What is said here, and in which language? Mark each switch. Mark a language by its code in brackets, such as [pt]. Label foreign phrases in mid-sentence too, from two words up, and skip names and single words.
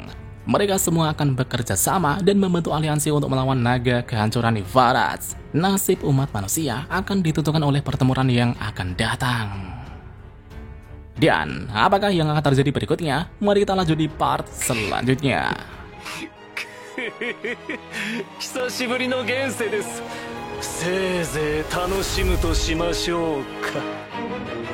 [id] Mereka semua akan bekerja sama dan membentuk aliansi untuk melawan naga kehancuran Ivaraj. Nasib umat manusia akan ditentukan oleh pertempuran yang akan datang. Dan apakah yang akan terjadi berikutnya? Mari kita lanjut di part selanjutnya. [ja] 久しぶりの現世です。せいぜい楽しむとしましょうか。